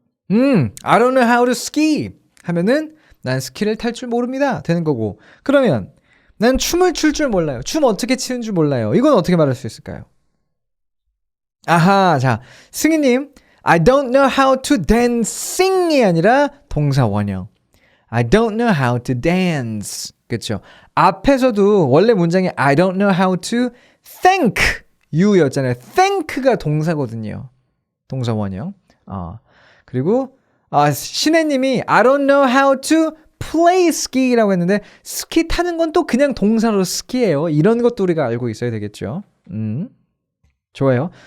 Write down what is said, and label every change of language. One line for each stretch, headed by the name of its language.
English: I don't know how to ski
Korean: 하면은 난 스키를 탈 줄 모릅니다 되는 거고 그러면 난 춤을 출 줄 몰라요. 춤 어떻게 추는 줄 몰라요. 이건 어떻게 말할 수 있을까요? 아하, 자 승희님
English: I don't know how to dancing
Korean: 이 아니라 동사 원형
English: I don't know how to dance
Korean: 그렇죠. 앞에서도 원래 문장이
English: I don't know how to thank you
Korean: 였잖아요. thank가 동사거든요. 동사 원형 그리고 신혜님이
English: I don't know how to play ski
Korean: 라고 했는데 스키 타는 건 또 그냥 동사로 스키예요. 이런 것도 우리가 알고 있어야 되겠죠. 좋아요.